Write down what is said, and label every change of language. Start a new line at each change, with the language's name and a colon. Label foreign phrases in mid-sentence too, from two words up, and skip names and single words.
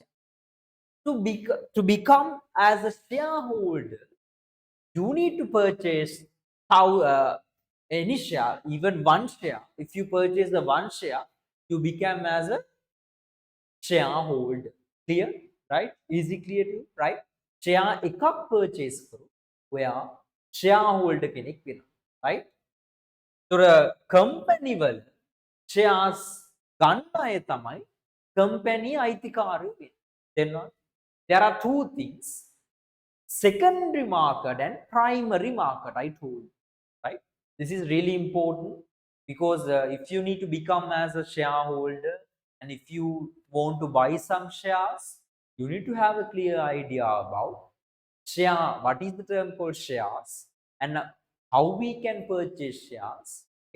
English: To become as a shareholder, you need to purchase any share, even one share. If you purchase the one share, you become as a shareholder. Clear? Right? Easy, clear to you? Right? Share ekak purchase karo, where shareholder
Sinhala: කෙනෙක් වෙනවා.
English: Right? So the company
Sinhala: වල shares ගන්න අය තමයි company අයිතිකාරයෝ වෙන්නේ. තේරෙනවද?
English: There are two things, secondary market and primary market. I told you, right? This is really important because if you need to become as a shareholder and if you want to buy some shares, you need to have a clear idea about share, what is the term called shares, and how we can purchase shares, okay?